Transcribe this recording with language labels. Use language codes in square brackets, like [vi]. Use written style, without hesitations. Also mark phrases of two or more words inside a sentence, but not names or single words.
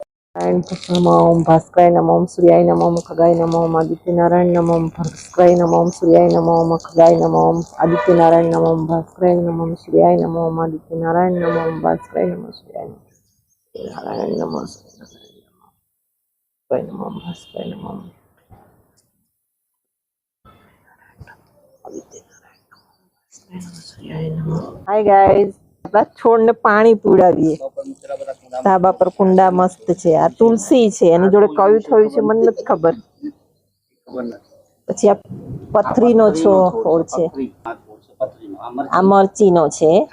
[sa] नमो ओम भास्कराय नमो ओम सूर्याय नमो ओम खगाय नमो ओम आदित्यनारायण नमो ओम भास्कराय नमो ओम सूर्याय नमो ओम खगाय नमो ओम आदित्यनारायण नमो ओम भास्कराय नमो ओम सूर्याय नमो ओम आदित्यनारायण नमो ओम भास्कराय नमो सूर्याय नारायण नमो सूर्याय नमो ओम भास्कराय नमो ओम [en] hi guys [gu] આપણા છોડને પાણી પીવડાવીએ ધાબા પર કુંડા મસ્ત છે આ તુલસી છે એની જોડે કયું થયું છે મને નથી ખબર પછી આ પથરીનો છોડ છે આ મરચીનો છે